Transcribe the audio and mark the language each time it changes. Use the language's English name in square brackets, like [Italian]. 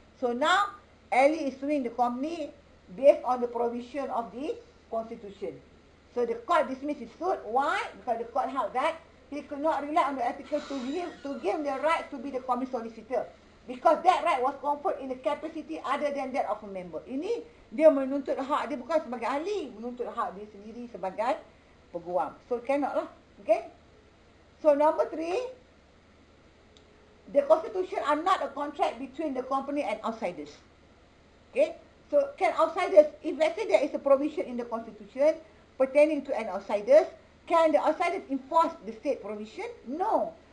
[English] So now, Eli is suing the company based on the provision of the constitution. So the court dismissed his suit. Why? Because the court held that he could not rely on the article to give him the right to be the company solicitor. Because that right was conferred in the capacity other than that of a member. [Malay] Ini dia menuntut hak dia bukan sebagai ahli, menuntut hak dia sendiri sebagai peguam. [English] So cannot lah. Okay? So number 3, the constitution are not a contract between the company and outsiders. Okay? So can outsiders, if let's say there is a provision in the constitution pertaining to an outsiders, can the outsiders enforce the state provision? No.